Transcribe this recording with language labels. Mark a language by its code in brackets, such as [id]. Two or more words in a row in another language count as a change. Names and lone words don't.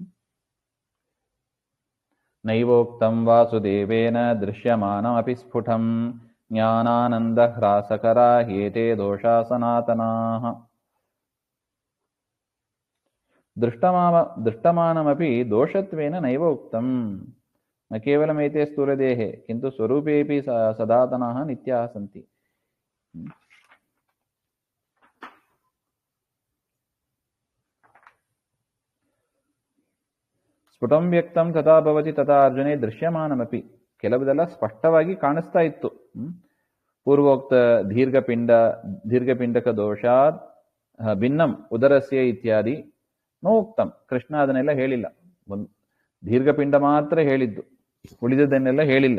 [sa] ನೈವೋಕ್ತಂ ವಾಸುದೇವೇನ ದೃಶ್ಯಮಾನಮಪಿ ಸ್ಫುಟಂ ಜ್ಞಾನಾನಂದ ಹ್ರಾಸಕರಾ ಹೇತೆ ದೋಷಾ ಸನಾತನಾಃ. ದೃಷ್ಟಮಾನಮಪಿ ದೋಷತ್ವೇನ ನೈವ ಉಕ್ತಂ ನ ಕೇವಲಮೇತೆ ಸ್ಥೂಲದೇಹೆ ಕಿಂತು ಸ್ವರೂಪೇಪಿ ಸದಾತನಃ ನಿತ್ಯಾಃ ಸಂತಿ. ಸ್ಫುಟಂ ವ್ಯಕ್ತಂ ತಥಾ ಭವತಿ ತಥಾ ಅರ್ಜುನೇ ದೃಶ್ಯಮಾನಮಪಿ. [kn] ಕೆಲವುದೆಲ್ಲ ಸ್ಪಷ್ಟವಾಗಿ ಕಾಣಿಸ್ತಾ ಇತ್ತು. [sa] ಪೂರ್ವೋಕ್ತ ದೀರ್ಘಪಿಂಡಕ ದೋಷಾತ್ ಭಿನ್ನಂ ಉದರಸ್ಯ ಇತ್ಯಾದಿ ನೋಕ್ತಂ. [kn] ಕೃಷ್ಣ ಅದನ್ನೆಲ್ಲ ಹೇಳಿಲ್ಲ, ಒಂದು ದೀರ್ಘಪಿಂಡ ಮಾತ್ರ ಹೇಳಿದ್ದು, ಉಳಿದದನ್ನೆಲ್ಲ ಹೇಳಿಲ್ಲ.